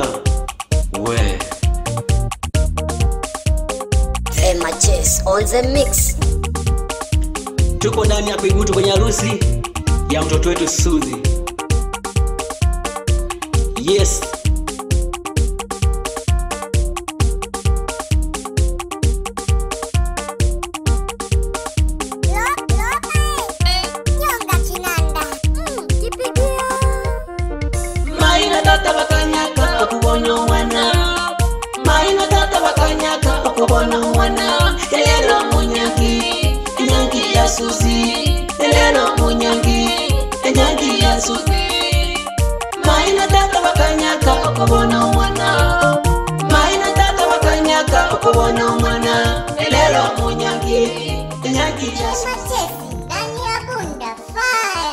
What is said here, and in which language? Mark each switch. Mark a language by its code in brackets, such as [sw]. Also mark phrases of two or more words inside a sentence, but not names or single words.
[en] We MHS on the mix. [sw] tuko ndani ya Kigutu kwenye harusi ya mtoto wetu Suzi. [kuj] Yes, maina tata bakanyaka okubona omwana, maina tata bakanyaka okubona omwana. Elero munyangi enyangi ya Suzi, elero munyangi enyangi ya Suzi. Maina tata bakanyaka okubona omwana, maina tata bakanyaka okubona omwana. Elero munyangi enyangi ya Suzi. [sw] MHS ndani ya Bunda.